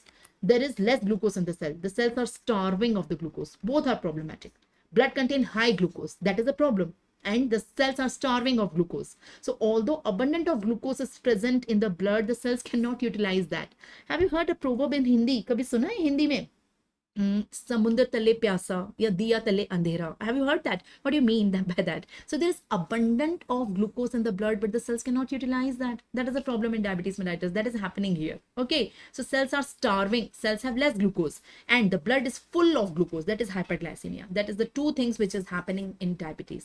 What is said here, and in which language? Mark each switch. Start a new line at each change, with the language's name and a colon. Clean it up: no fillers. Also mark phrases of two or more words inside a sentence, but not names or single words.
English: There is less glucose in the cell. The cells are starving of the glucose. Both are problematic. Blood contain high glucose, that is a problem. And the cells are starving of glucose. So although abundant of glucose is present in the blood, the cells cannot utilize that. Have you heard a proverb in Hindi?
Hindi: कभी सुना है हिंदी में? समुंदर तले प्यासा या दिया तले अंधेरा.
English: Have you heard that? What do you mean by that? So there is abundant of glucose in the blood, but the cells cannot utilize that. That is a problem in diabetes mellitus. That is happening here. Okay. So cells are starving. Cells have less glucose and the blood is full of glucose. That is hyperglycemia. That is the two things which is happening in diabetes.